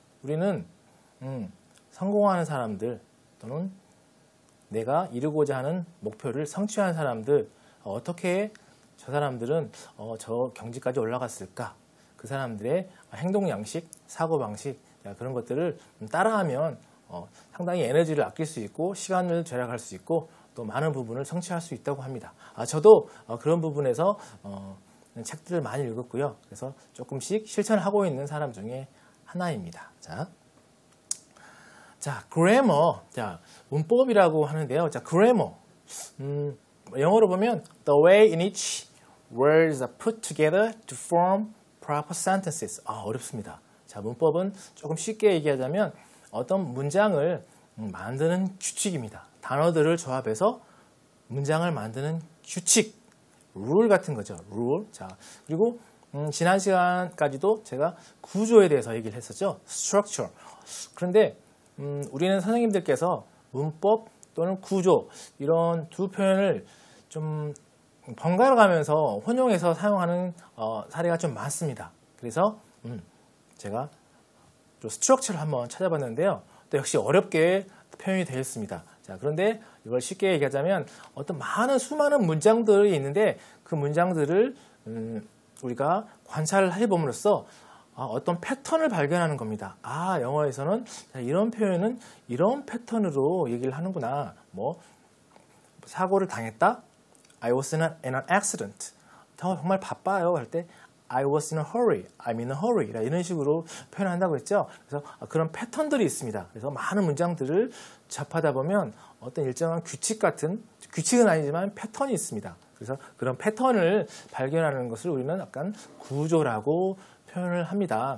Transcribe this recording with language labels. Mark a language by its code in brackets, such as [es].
[ko] 우리는 성공하는 사람들 또는 내가 이루고자 하는 목표를 성취한 사람들, 어떻게 저 사람들은 저 경지까지 올라갔을까, 그 사람들의 행동 양식, 사고 방식, 그런 것들을 따라하면 상당히 에너지를 아낄 수 있고 시간을 절약할 수 있고 또 많은 부분을 성취할 수 있다고 합니다. 저도 그런 부분에서 책들을 많이 읽었고요. 그래서 조금씩 실천하고 있는 사람 중에 하나입니다. 자, grammar. 자, 문법이라고 하는데요. 자, grammar. [en] 영어로 보면 the way in which words are put together to form proper sentences. [ko] 어렵습니다. 자, 문법은 조금 쉽게 얘기하자면 어떤 문장을 만드는 규칙입니다. 단어들을 조합해서 문장을 만드는 규칙, 룰 같은 거죠. 룰. 자, 그리고 지난 시간까지도 제가 구조에 대해서 얘기를 했었죠. [en] structure. [ko] 그런데 우리는 선생님들께서 문법 또는 구조 이런 두 표현을 좀 번갈아 가면서 혼용해서 사용하는 사례가 좀 많습니다. 그래서 제가 또 structure를 한번 찾아봤는데요. 또 역시 어렵게 표현이 되어 있습니다. 자, 그런데 이걸 쉽게 얘기하자면 어떤 수많은 문장들이 있는데 그 문장들을 우리가 관찰을 해봄으로써 어떤 패턴을 발견하는 겁니다. 영어에서는 이런 표현은 이런 패턴으로 얘기를 하는구나. [en] 사고를 당했다. I was in an accident. 정말 바빠요 할 때 I was in a hurry, I'm in a hurry 이런 식으로 표현한다고 했죠. [ko] 그래서 그런 패턴들이 있습니다. 그래서 많은 문장들을 접하다 보면 어떤 일정한 규칙은 아니지만 패턴이 있습니다. 그래서 그런 패턴을 발견하는 것을 우리는 약간 구조라고 표현을 합니다.